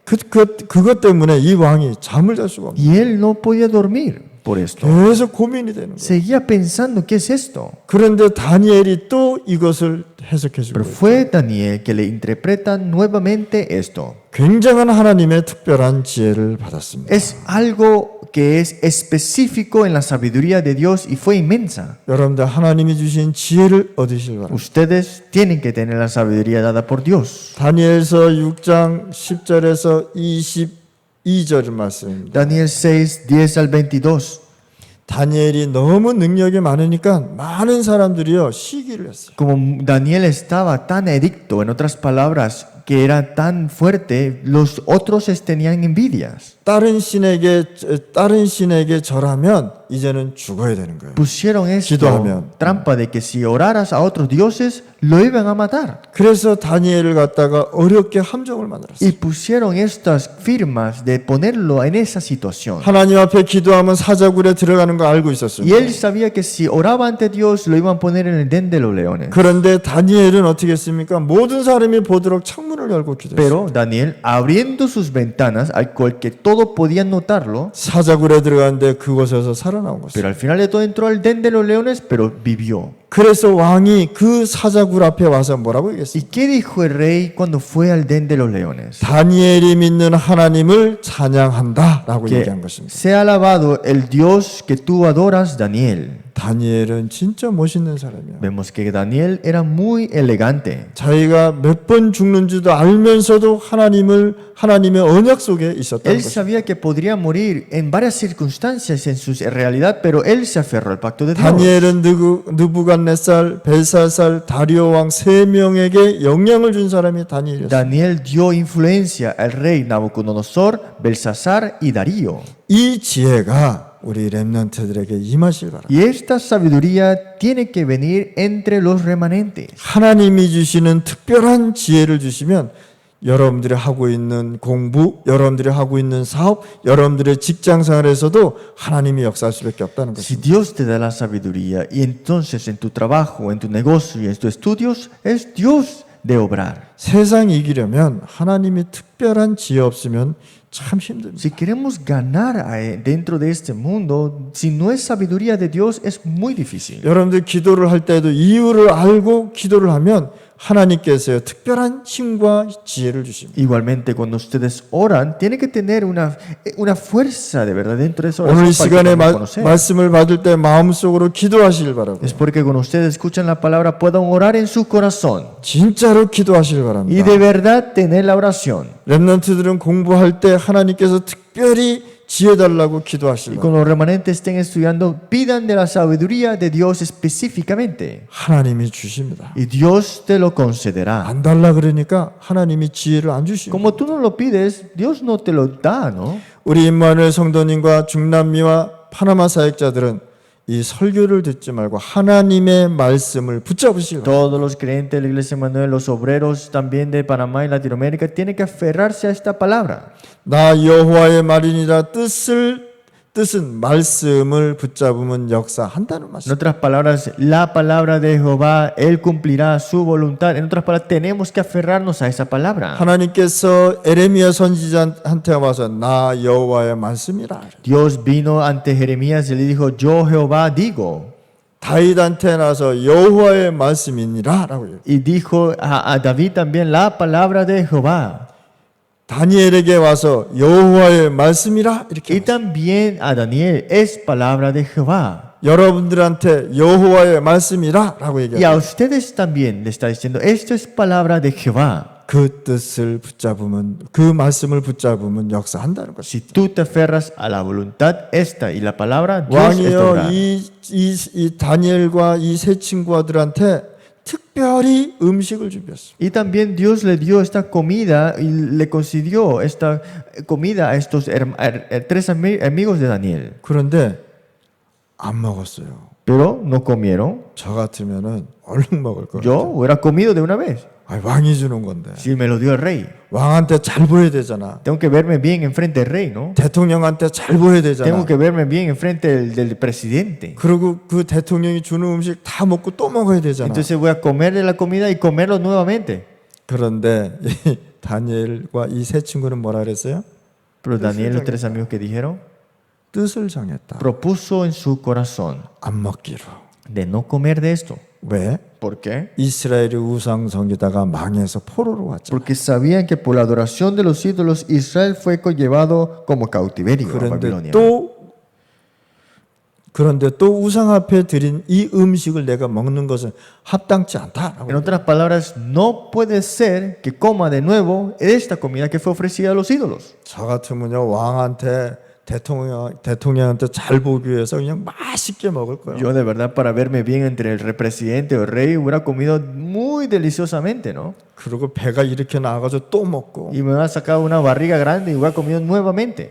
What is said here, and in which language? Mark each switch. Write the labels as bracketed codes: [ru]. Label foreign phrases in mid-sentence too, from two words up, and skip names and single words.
[ko] 그것 때문에 이 왕이 잠을 잘 수가 없어요. [es] y él no podía dormir por esto. [ko] 계속 고민이 되는 거예요. [es] Seguía pensando, ¿qué es esto? [ko] 그런데 다니엘이 또 이것을 해석해 주고 [es] Pero [ko] 있어요. [es] fue Daniel que le interpreta nuevamente esto. [ko] 굉장한 하나님의 특별한 지혜를 받았습니다. [es] Es algo que es específico en la sabiduría de Dios y fue inmensa. [ko] 여러분들 하나님이 주신 지혜를 얻으실 바랍니다. [es] Ustedes tienen que tener la sabiduría dada por Dios. [ko] 다니엘서 6장 10절에서 22절 말씀입니다. [es] Daniel 6, 10 al 22. [ko] 다니엘이 너무 능력이 많으니까 많은 사람들이요 시기를 했어요. [es] Como Daniel estaba tan adicto, en otras palabras, que era tan fuerte, los otros tenían envidias. [ko] 다른 신에게 절하면 이제는 죽어야 되는 거예요. [es] Pusieron esto, [ko] 기도하면. [es] trampa de que si oraras a otros dioses, lo iban a matar. [ko] 그래서 다니엘을 갖다가 어렵게 함정을 만들었어요. [es] Y pusieron estas firmas de ponerlo en esa situación. [ko] 하나님 앞에 기도하면 사자굴에 들어가는 거 알고 있었어요. [es] Y él sabía que si oraba ante Dios, lo iban a poner en el den de los leones. [ko] 그런데 다니엘은 어떻게 했습니까? 모든 사람이 보도록 창문 창문을 열고 기도했어요. [es] Pero Daniel, abriendo sus ventanas, al cual que todos podían notarlo, [ko] 사자굴에 들어갔는데 그곳에서 살아나온 것이에요. [es] pero al final de todo entró al den de los leones, pero vivió. [ko] 그래서 왕이 그 사자굴 앞에 와서 뭐라고 [es] ¿Y [ko] 얘기했어요? [es] qué dijo el rey cuando fue al den de los leones? [ko] 다니엘이 믿는 하나님을 찬양한다라고 [es] Que [ko] 얘기한 것입니다. [es] sea alabado el Dios que tú adoras, Daniel. [ko] 다니엘은 진짜 멋있는 사람이야. [es] Vemos que Daniel era muy elegante. [ko] 자기가 몇 번 죽는 줄도 알면서도 하나님의 언약 속에 있었다는 [es] Él [ko] 것입니다. [es] sabía que podría morir en varias circunstancias en su realidad, pero él se aferró al pacto de Dios. [ko] 다니엘은 느부갓네살, 벨사살, 다리오 왕 세 명에게 영향을 준 사람이 다니엘이었어요. [es] Daniel dio influencia al rey Nabucodonosor, Belsasar y Darío. [ko] 이 지혜가 우리 렘넌트들에게 임하실 바랍니다. [es] Y esta sabiduría tiene que venir entre los remanentes. [ko] 하나님이 주시는 특별한 지혜를 주시면 여러분들이 하고 있는 공부, 여러분들이 하고 있는 사업, 여러분들의 직장 생활에서도 하나님이 역사할 수밖에 없다는 [es] Si [ko] 것입니다. [es] Dios te da la sabiduría y entonces en tu trabajo, en tu negocio y en tus estudios, es Dios de obrar. [ko] 세상 이기려면 하나님이 특별한 지혜 없으면 참 힘듭니다. [es] Si queremos ganar dentro de este mundo, si no es sabiduría de Dios, es muy difícil. [ko] 여러분들 기도를 할 때도 이유를 알고 기도를 하면 하나님께서 특별한 힘과 지혜를 주십니다. [es] Igualmente, cuando ustedes oran, tiene que tener una fuerza de verdad dentro de esa [ko] 오늘 이 [es] oración para que [ko] 시간에 [es] podamos conocer. [ko] 말씀을 받을 때 마음속으로 기도하시길 바라고요. [es] Es porque cuando ustedes escuchan la palabra puedan orar en su corazón [ko] 진짜로 기도하시길 [es] y [ko] 바랍니다. [es] de verdad tener la oración. [ko] 렘넌트들은 공부할 때 하나님께서 특별히 지혜 달라고 기도하시길 [es] Y [ko] 바랍니다. [es] cuando los remanentes estén estudiando, pidan de la sabiduría de Dios específicamente. [ko] 하나님이 주십니다. [es] Y Dios te lo concederá. [ko] 안 달라 그러니까 하나님이 지혜를 안 주십니다. [es] Como tú no lo pides, Dios no te lo da, ¿no? [ko] 우리 임마누엘 성도님과 중남미와 파나마 사역자들은 이 설교를 듣지 말고 하나님의 말씀을 붙잡으시길 바랍니다. [es] Todos los creyentes de la Iglesia Manuel, los obreros también de Panamá y Latinoamérica, tienen que aferrarse a esta palabra. [ko] 나 여호와의 말이니라 뜻은 말씀을 붙잡으면 역사한다는 [es] En [ko] 말씀. [es] otras palabras, la palabra de Jehová, Él cumplirá su voluntad. En otras palabras, tenemos que aferrarnos a esa palabra. [ko] 하나님께서 에레미야 선지자한테 와서 나 여호와의 말씀이라. [es] Dios vino ante Jeremías y le dijo, yo Jehová digo. [ko] 다윗한테 나서 여호와의 말씀이니라라고 해요. [es] Y dijo a David también la palabra de Jehová. [ko] 다니엘에게 와서 여호와의 말씀이라 이렇게. [es] Y también a Daniel es palabra de Jehová. [ko] 여러분들한테 여호와의 말씀이라라고 [es] Y a [ko] 얘기해요. [es] ustedes también le está diciendo, esto es palabra de Jehová. [ko] 그 뜻을 붙잡으면 그 말씀을 붙잡으면 역사한다는 것이. [es] Si tú te aferras a la voluntad esta y la palabra, Dios es [ko] 왕이요 [es] obrar. [ko] 이 다니엘과 이 세 친구들한테 특별히 음식을 준비했어. [es] Y también Dios le dio esta comida y le concedió esta comida a estos tres amigos de Daniel. [ko] 그런데 안 먹었어요. [es] Pero no comieron. [ko] 저 같으면은 얼른 먹을 거예요. [es] Yo hubiera comido de una vez. [ko] 왕이 주는 건데 [es] Si me lo dio el rey. [ko] 왕한테 잘 보여야 되잖아. [es] Tengo que verme bien enfrente del rey, ¿no? [ko] 대통령한테 잘 보여야 되잖아. [es] Tengo que verme bien enfrente del presidente. [ko] 그리고 그 대통령이 주는 음식 다 먹고 또 먹어야 되잖아. [es] Entonces voy a comer de la comida y comerlo nuevamente. [ko] 그런데 이 다니엘과 이 세 친구는 뭐라 그랬어요? [es] Pero Daniel, los tres amigos que dijeron, [ko] 뜻을 정했다. [es] propuso en su corazón [ko] 안 먹기로. [es] de no comer de esto. [ko] 왜? [es] ¿Por qué? [ko] 이스라엘이 우상 섬기다가 망해서 포로로 왔잖아. [es] Porque sabían que por la adoración de los ídolos Israel fue llevado como cautiverio a Babilonia. [ko] 그런데 또 우상 앞에 드린 이 음식을 내가 먹는 것은 합당치 않다. [es] En otras palabras, no puede ser que coma de nuevo esta comida que fue ofrecida a los ídolos. [ko] 저 같으면요 왕한테 대통령한테 잘 보기 위해서 그냥 맛있게 먹을 거예요. [es] Yo de verdad para verme bien entre el presidente o el rey hubiera comido muy deliciosamente, ¿no? [ko] 그리고 배가 이렇게 나가서 또 먹고. [es] Y me hubiera sacado una barriga grande y hubiera comido nuevamente.